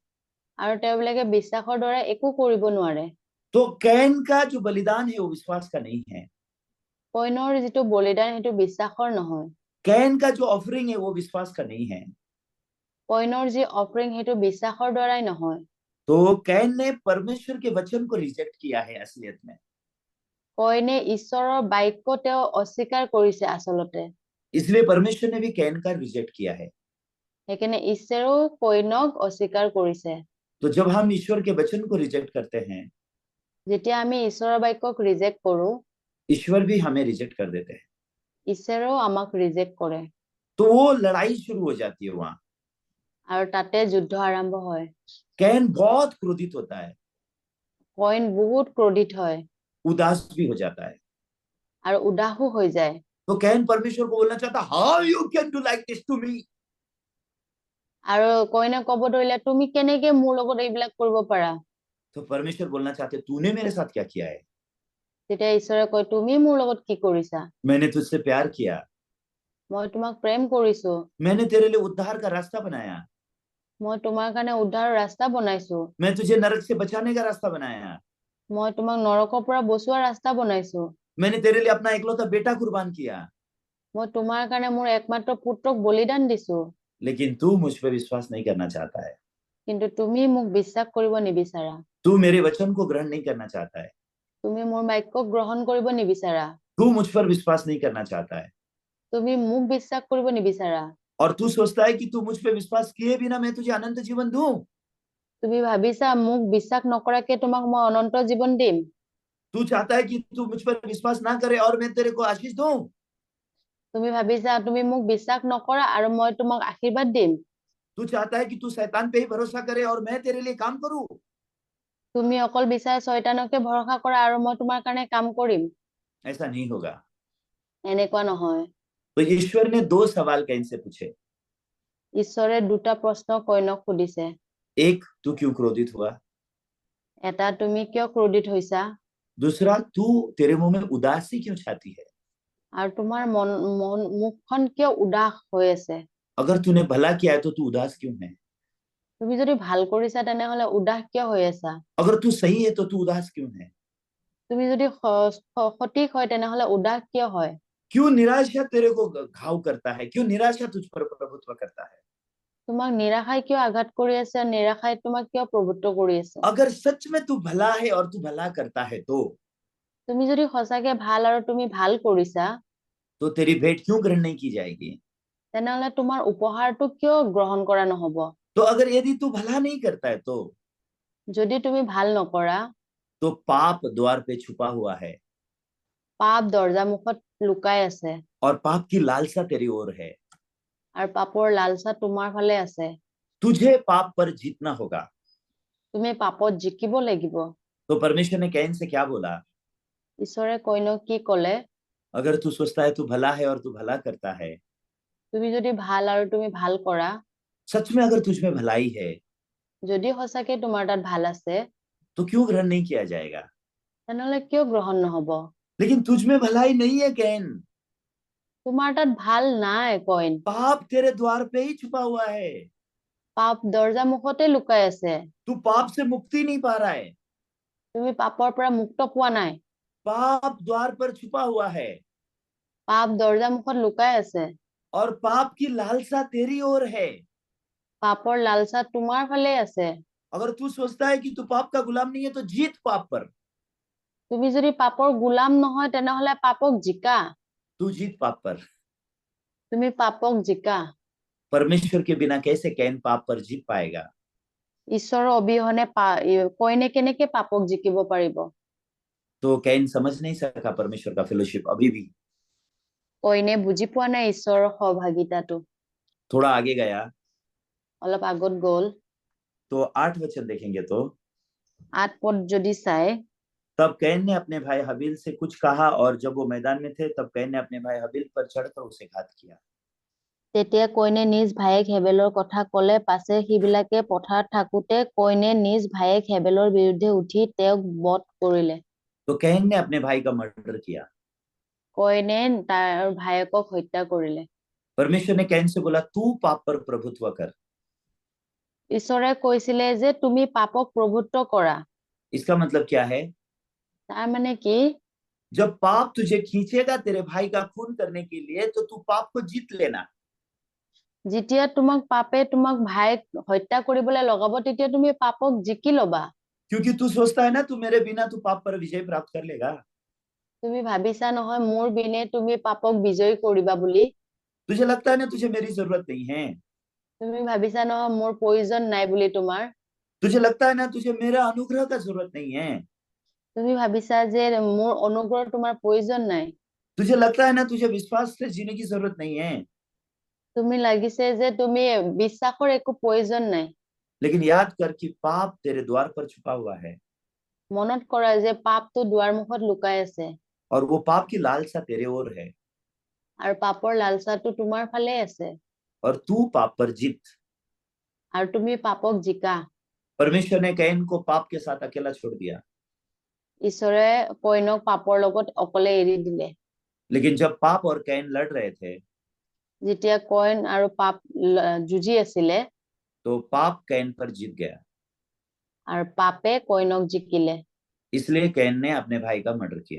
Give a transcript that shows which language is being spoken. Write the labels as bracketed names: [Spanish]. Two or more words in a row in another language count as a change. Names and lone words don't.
[Assamese] আৰু তেওঁবিলাকে বিশ্বাসৰ দ্বাৰা একো কৰিব নোৱাৰে। [Hindi] तो कैन का जो बलिदान है वो विश्वास का नहीं है। [Assamese] কইনৰ যিটো বলিদান সেইটো বিশ্বাসৰ নহয়। [Hindi] कैन का जो ऑफरिंग है वो विश्वास का नहीं है। [Assamese] কইনৰ যি অফৰিং সেইটো বিশ্বাসৰ দ্বাৰাই নহয়। [Hindi] तो कैन ने परमेश्वर के वचन को रिजेक्ट किया है असलियत में। [Assamese] কইনে ঈশ্বৰৰ বাক্য তেওঁ অস্বীকাৰ কৰিছে আচলতে। [Hindi] इसलिए परमेश्वर ने भी कैन का रिजेक्ट किया है। [Assamese] সেইকাৰণে ঈশ্বৰেও কইনক অস্বীকাৰ কৰিছে। [Hindi] तो जब हम ईश्वर के वचन को रिजेक्ट करते हैं, [Assamese] যেতিয়া আমি ঈশ্বৰৰ বাক্যক ৰিজেক্ট কৰো, [Hindi] ईश्वर भी हमें रिजेक्ट कर देते हैं। [Assamese] ঈশ্বৰেও আমাক ৰিজেক্ট কৰে। [Hindi] तो वो लड़ाई शुरू हो जाती है वहां। [Assamese] আৰু তাতে যুদ্ধ আৰম্ভ হয়। [Hindi] कैन बहुत क्रोधित होता है, [Assamese] কইন বহুত ক্ৰোধিত হয় [Hindi] उदास भी हो जाता है। [Assamese] আৰু উদাসো হৈ যায়। [Hindi] तो कैन परमेश्वर को बोलना चाहता, [English] how you can do like this to me. [Assamese] আৰু কইনে ক'ব ধৰিলে তুমি কেনেকে মোৰ লগত এইবিলাক কৰিব পাৰা। [Hindi] तो परमेश्वर बोलना चाहते, तूने मेरे साथ क्या किया है? [Assamese] তেতিয়া ঈশ্বৰে কয় তুমি মোৰ লগত কি কৰিছা? [Hindi] मैंने तुझसे प्यार किया, [Assamese] মই তোমাক প্ৰেম কৰিছো। [Hindi] मैंने तेरे लिए उद्धार का रास्ता बनाया, [Assamese] মই তোমাৰ কাৰণে উদ্ধাৰৰ ৰাস্তা বনাইছো। [Hindi] मैं तुझे नरक से बचाने का रास्ता बनाया, [Assamese] মই তোমাক নৰকৰ পৰা বচোৱা ৰাস্তা বনাইছো। [Hindi] मैंने तेरे लिए अपना इकलौता बेटा कुर्बान किया, [Assamese] মই তোমাৰ কাৰণে মোৰ একমাত্ৰ পুত্ৰক বলিদান দিছো। [Hindi] लेकिन तू मुझ पर विश्वास नहीं करना चाहता है, [Assamese] কিন্তু তুমি মোক বিশ্বাস কৰিব নিবিচাৰা। [Hindi] तू मेरे वचन को ग्रहण नहीं करना चाहता है, [Assamese] তুমি মোৰ বাক্যক গ্ৰহণ কৰিব নিবিচাৰা। [Hindi] तू मुझ पर विश्वास नहीं करना चाहता है, [Assamese] তুমি মোক বিশ্বাস কৰিব নিবিচাৰা। [Hindi] और तू सोचता है कि तू मुझ पर विश्वास किए बिना मैं तुझे अनंत जीवन दूं। [Assamese] তুমি ভাবিছা মোক বিশ্বাস নকৰাকে তোমাক মই অনন্ত জীৱন দিম। [Hindi] तू चाहता है कि तू मुझ पर विश्वास ना करे और मैं तेरे को आशीष दूं। [Assamese] তুমি ভাবিছা তুমি মোক বিশ্বাস নকৰা আৰু মই তোমাক আশীৰ্বাদ দিম। [Hindi] तू चाहता है कि तू शैतान पे ही भरोसा करे और मैं तेरे लिए काम करूं। [Assamese] তুমি অকল বিচাৰে শয়তানকে ভৰসা কৰা আৰু মই তোমাৰ কাৰণে কাম কৰিম। [Hindi] ऐसा नहीं होगा। [Assamese] এনেকুৱা নহয়। [Hindi] तो ईश्वर ने 2 सवाल कैन से पूछे। [Assamese] ঈশ্বৰে দুটা প্ৰশ্ন কইনক সুধিছে। [Hindi] एक, तू क्यों क्रोधित हुआ? [Assamese] এটা তুমি কিয় ক্ৰোধিত হৈছা? [Hindi] दूसरा, तू तेरे मुंह में उदासी क्यों छाती है? [Assamese] আৰু তোমাৰ মুখখন কিয় উদাস হৈ আছে? [Hindi] अगर तूने भला किया है तो तू उदास क्यों है? [Assamese] তুমি যদি ভাল কৰিছা তেনেহলে উদাস কিয় হৈ আছা? [Hindi] अगर तू सही है तो तू उदास क्यों है? [Assamese] তুমি যদি সঠিক হয় তেনেহলে উদাস কিয় হয়? [Hindi] क्यों निराशा तेरे को घाव करता है? क्यों निराशा तुझ पर प्रभुत्व करता है? [Assamese] তোমাক নিৰাশাই কিয় আঘাত কৰি আছে? নিৰাশাই তোমাক কিয় প্ৰভুত্ব কৰি আছে? [Hindi] अगर सच में तू भला है और तू भला करता है [Assamese] তুমি যদি সঁচাকে ভাল আৰু তুমি ভাল কৰিছা [Hindi] तो तेरी भेंट क्यों ग्रहण नहीं की जाएगी? [Assamese] তেনেহলে তোমাৰ উপহাৰটো কিয় গ্ৰহণ কৰা নহব? [Hindi] तो अगर यदि तू भला नहीं करता है [Assamese] যদি তুমি ভাল নকৰা [Hindi] तो पाप द्वार पे छुपा हुआ है [Assamese] পাপ দরজা মুখত লুকাই আছে [Hindi] और पाप की लालसा तेरी ओर है। [Assamese] আৰু পাপৰ লালসা তোমাৰ ফালে আছে। [Hindi] तुझे पाप पर जीतना होगा। [Assamese] তুমি পাপত জিকিব লাগিব। [Hindi] तो परमेश्वर ने कैन से क्या बोला? [Assamese] ঈশ্বৰে কইনক কি কলে? [Hindi] अगर तू सोचता है तू भला है और तू भला करता है, [Assamese] তুমি যদি ভাল আৰু তুমি ভাল কৰা, [Hindi] सच में अगर तुझ में भलाई है [Assamese] যদি সঁচাকে তোমাৰ তাত ভাল আছে [Hindi] तो क्यों ग्रहण नहीं किया जाएगा? [Assamese] তেনেহলে কিয় গ্ৰহণ নহব? [Hindi] लेकिन तुझ में भलाई नहीं है कैन। [Assamese] তোমাৰ তাত ভাল নাই কইন। [Hindi] पाप तेरे द्वार पे ही छुपा हुआ है। [Assamese] পাপ দরজা মুখতে লুকাই আছে। [Hindi] तू पाप से मुक्ति नहीं पा रहा है। [Assamese] তুমি পাপৰ পৰা মুক্ত পোৱা নাই। [Hindi] पाप द्वार पर छुपा हुआ है [Assamese] পাপ দরজা মুখত লুকাই আছে। [Hindi] और पाप की लालसा तेरी ओर है। [Assamese] পাপৰ লালসা তোমাৰ ফালে আছে। [Hindi] अगर तू सोचता है कि तू पाप का गुलाम नहीं है तो जीत पाप पर। [Assamese] তুমি যদি পাপৰ গোলাম নহয় তেনেহলে পাপক জিকা। [Hindi] तू जीत पाप पर। [Assamese] তুমি পাপক জিকা। [Hindi] परमेश्वर के बिना कैसे कैन पाप पर जीत पाएगा? [Assamese] ঈশ্বৰৰ অবিহনে কইনে কেনেকে পাপক জিকিব পাৰিব? [Hindi] तो कैन समझ नहीं सका परमेश्वर का फेलोशिप अभी भी। [Assamese] কইনে বুজি পোৱা নাই ঈশ্বৰৰ সহভাগিতাটো। [Hindi] थोड़ा आगे गया [Assamese] অলপ আগত গল। [Hindi] तो 8 वचन देखेंगे तो [Assamese] 8 পদ যদি চাই, [Hindi] तब कैन ने अपने भाई हबील से कुछ कहा और जब वो मैदान में थे तब कैन ने अपने भाई हबील पर चढ़कर उसे घात किया। [Assamese] তেতিয়া কইনে নিজ ভায়েক হেবেলৰ কথা কলে। পাছে সিবিলাকে পথাৰত থাকোতে কইনে নিজ ভায়েক হেবেলৰ বিৰুদ্ধে উঠি তেওঁক বধ কৰিলে। [Hindi] तो कैन ने अपने भाई का मर्डर किया। [Assamese] কইনে তাৰ ভায়েকক হত্যা কৰিলে। [Hindi] परमेश्वर ने कैन से बोला तू पाप पर प्रभुत्व कर। [Assamese] ঈশ্বৰে কৈছিলে যে তুমি পাপক প্ৰভুত্ব কৰা। [Hindi] इसका मतलब क्या है? [Assamese] তাৰ মানে কি? [Hindi] जब पाप तुझे खींचेगा तेरे भाई का खून करने के लिए तो तू पाप को जीत लेना। [Assamese] যেতিয়া তোমাক পাপে তোমাক ভাইক হত্যা কৰিবলৈ লগাব তেতিয়া তুমি পাপক জিকি লবা। [Hindi] क्योंकि तू सोचता है ना तू मेरे बिना तू पाप पर विजय प्राप्त कर लेगा। [Assamese] তুমি ভাবিছা নহয় মোৰ বিনে তুমি পাপক বিজয়ী কৰিবা বুলি। [Hindi] तुझे लगता है ना तुझे मेरी जरूरत नहीं है। [Assamese] তুমি ভাবিছা নহয় মোৰ প্ৰয়োজন নাই বুলি তোমাৰ। [Hindi] तुझे लगता है ना तुझे मेरा अनुग्रह का जरूरत नहीं है। [Assamese] তুমি ভাবিছা যে মোৰ অনুগ্ৰহ তোমাৰ প্ৰয়োজন নাই। [Hindi] तुझे लगता है ना तुझे विश्वास से जीने की जरूरत नहीं है। [Assamese] তুমি লাগিছে যে তুমি বিশ্বাসৰ একো প্ৰয়োজন নাই। [Hindi] लेकिन याद कर कि पाप तेरे द्वार पर छुपा हुआ है [Assamese] মনত কৰা যে পাপটো দুৱাৰ মুখত লুকাই আছে [Hindi] और वो पाप की लालसा तेरे ओर है [Assamese] আৰু পাপৰ লালসাটো তোমাৰ ফালে আছে। [Hindi] और तू पाप पर जीत। [Assamese] আৰু তুমি পাপক জিকা। [Hindi] परमेश्वर ने कैन को पाप के साथ अकेला छोड़ दिया। [Assamese] ঈশ্বৰে কইনক পাপৰ লগত অকলে এৰি দিলে। [Hindi] लेकिन जब पाप और कैन लड़ रहे थे, [Assamese] যেতিয়া কইন আৰু পাপ যুঁজি আছিলে, [Hindi] तो पाप कैन पर जीत गया। [Assamese] আৰু পাপে কইনক জিকিলে। [Hindi] इसलिए कैन ने अपने भाई का मर्डर किया।